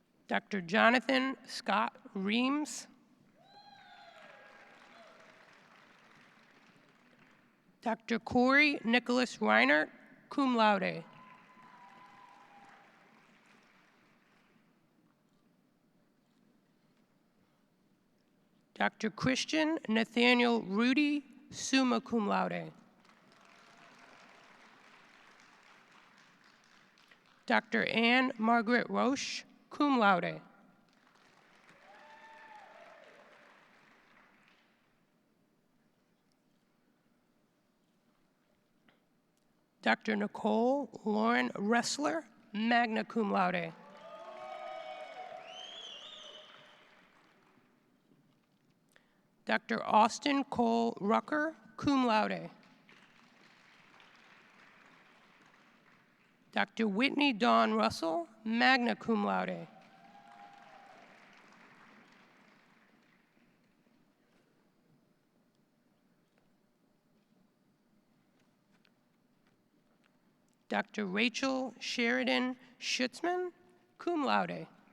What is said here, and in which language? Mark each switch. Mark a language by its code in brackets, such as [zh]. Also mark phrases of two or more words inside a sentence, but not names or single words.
[en] Dr. Jonathan Scott Reams. Dr. Corey Nicholas Reinert, [la] cum laude. [en] Dr. Christian Nathaniel Rudy, [la] summa cum laude. [en] Dr. Anne Margaret Roche, [la] cum laude. [en] Dr. Nicole Lauren Ressler, [la] magna cum laude. [en] Dr. Austin Cole Rucker, [la] cum laude. [en] Dr. Whitney Dawn Russell, [la] magna cum laude. [en] Dr. Rachel Sheridan Schutzman, [la] cum laude.